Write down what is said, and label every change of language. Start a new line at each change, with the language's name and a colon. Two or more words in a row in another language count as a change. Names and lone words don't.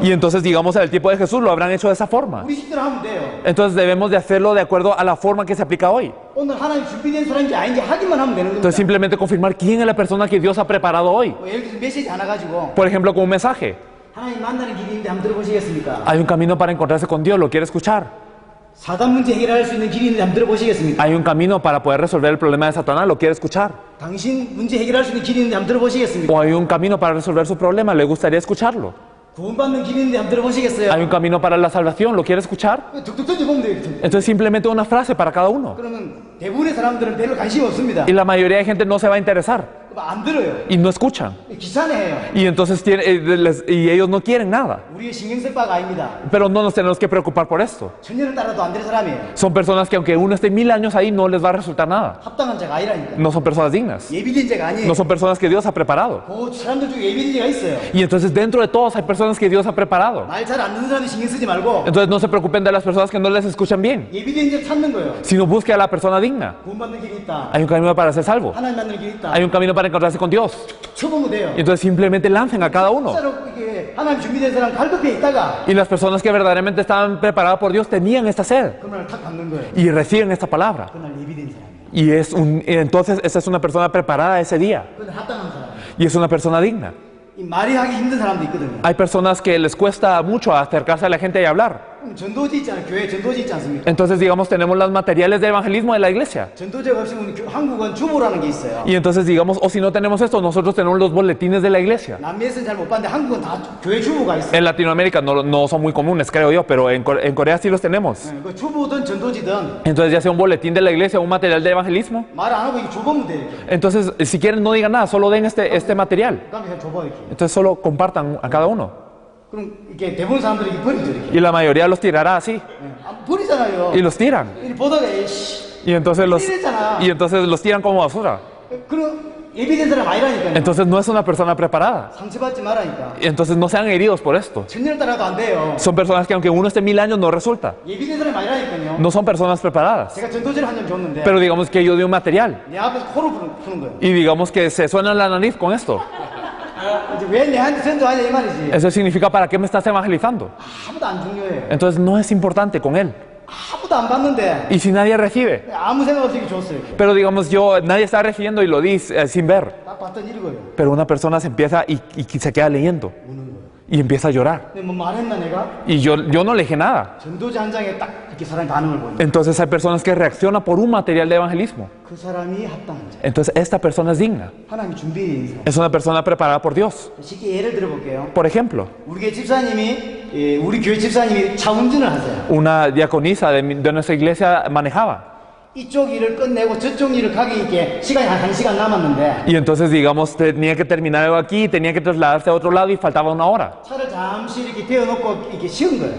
Spanish: Y entonces digamos en el tiempo de Jesús lo habrán hecho de esa forma.
Korean: 우리 식대로 하면 돼요.
Spanish: Entonces debemos de hacerlo de acuerdo a la forma que se aplica hoy.
Korean: 오늘 하나님 준비된 사람인지 아닌지 하기만 하면 되는 겁니다.
Spanish: Entonces simplemente confirmar quién es la persona que Dios ha preparado hoy.
Korean: 뭐 예를 들어서 메시지 하나 가지고
Spanish: Por ejemplo, con un mensaje.
Korean: 하나님 만나는 길이 있는데 한번 들어보시겠습니까?
Spanish: Hay un camino para encontrarse con Dios, ¿lo quiere escuchar?
Korean: 사단 문제 해결할 수 있는 길이 있는데 한번 들어보시겠습니까?
Spanish: Hay un camino para poder resolver el problema de Satanás, ¿lo quiere escuchar?
Korean: 당신 문제 해결할 수 있는 길이 있는데 한번 들어보시겠습니까?
Spanish: O hay un camino para resolver su problema, ¿le gustaría escucharlo?
Korean: 구원받는 길이 있는데 한번 들어보시겠어요?
Spanish: Hay un camino para la salvación, ¿lo quiere escuchar?
Korean: 툭툭 던져보면 되겠죠.
Spanish: Entonces simplemente una frase para cada uno.
Korean: 그러면 대부분의 사람들은 별로 관심이 없습니다.
Spanish: Y la mayoría de gente no se va a interesar
Korean: 안 들어요.
Spanish: y no escuchan.
Korean: 귀찮아해요.
Spanish: Y entonces y ellos no quieren nada.
Korean: 우리의 신경 쓸 바가 아닙니다.
Spanish: Pero no nos tenemos que preocupar por esto.
Korean: 천년을 따라도 안 될 사람이에요.
Spanish: Son personas que aunque uno esté 1000 años ahí no les va a resultar nada.
Korean: 합당한 자가 아니라니까.
Spanish: No son personas dignas.
Korean: 예비된 자가 아니에요.
Spanish: No son personas que Dios ha preparado.
Korean: 그 사람들 중에 예비된 자가 있어요.
Spanish: Y entonces dentro de todos hay personas que Dios ha preparado.
Korean: 말 잘 안 듣는 사람들 신경 쓰지 말고
Spanish: Entonces no se preocupen de las personas que no les escuchan bien,
Korean: 예비된 자 찾는 거예요.
Spanish: sino busque a la persona digna.
Korean: 구원받는 길이 있다.
Spanish: Hay un camino para ser salvo.
Korean: 하나님 만나는 길이 있다.
Spanish: Hay un camino para encontrarse con Dios.
Korean: 쳐보면 돼요.
Spanish: Y entonces simplemente lancen a cada uno.
Korean: 진짜로 이게 하나님 준비된 사람 갈급해 있다가
Spanish: Y las personas que verdaderamente estaban preparadas por Dios tenían esta sed
Korean: 그날 탁 받는 거예요.
Spanish: y reciben esta palabra.
Korean: 그날 예비된 사람이에요.
Spanish: Y entonces esa es una persona preparada ese día.
Korean: 그날 합당한 사람.
Spanish: Y es una persona digna.
Korean: 이 말이 하기 힘든 사람도 있거든요.
Spanish: Hay personas que les cuesta mucho acercarse a la gente y hablar.
Korean: 그럼 전도지 있잖아요. 교회 전도지 있지 않습니까?
Spanish: Entonces, digamos, tenemos los materiales de evangelismo de la iglesia.
Korean: 전도제가 없으면 한국은 주보라는 게 있어요.
Spanish: Y entonces, digamos, o si no tenemos esto, nosotros tenemos los boletines de la iglesia.
Korean: 남미에서는 잘 못 봤는데 한국은 다 교회 주보가 있어요.
Spanish: En Latinoamérica no son muy comunes, creo yo, pero en Corea sí los tenemos.
Korean: 그 주보든 전도지든
Spanish: Entonces, ya sea un boletín de la iglesia o un material de evangelismo.
Korean: 말 안 하고 이거 줘보면 돼요.
Spanish: Entonces, si quieren, no digan nada, solo den este material.
Korean: 그다음에 그냥 줘봐 이렇게.
Spanish: Entonces, solo compartan a cada uno.
Korean: 그럼 이게 대부분 사람들이 이렇게 버리죠 이렇게.
Spanish: Y la mayoría los tirará así.
Korean: 버리잖아요.
Spanish: Y los tiran.
Korean: 이 보다가 에이씨.
Spanish: Y entonces los tiran como basura.
Korean: 그럼 예비된 사람 아니라니까요.
Spanish: Entonces no es una persona preparada.
Korean: 상처받지 말라니까.
Spanish: Entonces no sean heridos por esto.
Korean: 천년을 따라도 안 돼요.
Spanish: Son personas que aunque uno esté 1000 años no resulta.
Korean: 예비된 사람 아니라니까요.
Spanish: No son personas preparadas.
Korean: 제가 전도제를 한 점 줬는데
Spanish: Pero digamos que yo di un material
Korean: 내 앞에서 코를 푸는 거예요.
Spanish: y digamos que se suena la nariz con esto.
Korean: 이제 왜 내한테 전도하냐 이 말이지.
Spanish: Eso significa ¿para qué me estás evangelizando?
Korean: 아무도 안 중요해요.
Spanish: Entonces no es importante con él.
Korean: 아무도 안 받는데
Spanish: Y si nadie recibe.
Korean: 아무 생각 없이 줬어요. 이렇게.
Spanish: Pero digamos nadie está recibiendo y lo di sin ver.
Korean: 딱 봤더니 읽어요.
Spanish: Pero una persona se empieza y se queda leyendo y empieza a llorar.
Korean: 근데 뭐 말했나 내가?
Spanish: Y yo no le dije nada.
Korean: 전도제 한 장에 딱 이렇게 사람이 반응을 보이네.
Spanish: Entonces hay personas que reaccionan por un material de evangelismo.
Korean: 그 사람이 합당한 자.
Spanish: Entonces esta persona es digna.
Korean: 하나님이 준비된 사람.
Spanish: Es una persona preparada por Dios.
Korean: 쉽게 예를 들어볼게요.
Spanish: Por ejemplo,
Korean: 우리 교회 집사님이 우리 교회 집사님이 차 운전을 하세요.
Spanish: una diaconisa de nuestra iglesia manejaba.
Korean: 이쪽 일을 끝내고 저쪽 일을 가기 있게 시간이 한 1시간 남았는데
Spanish: Y entonces, digamos, tenía que terminar algo aquí, tenía que trasladarse a otro lado y faltaba una hora.
Korean: 차를 잠시 이렇게 대어놓고 이렇게 쉬은 거예요.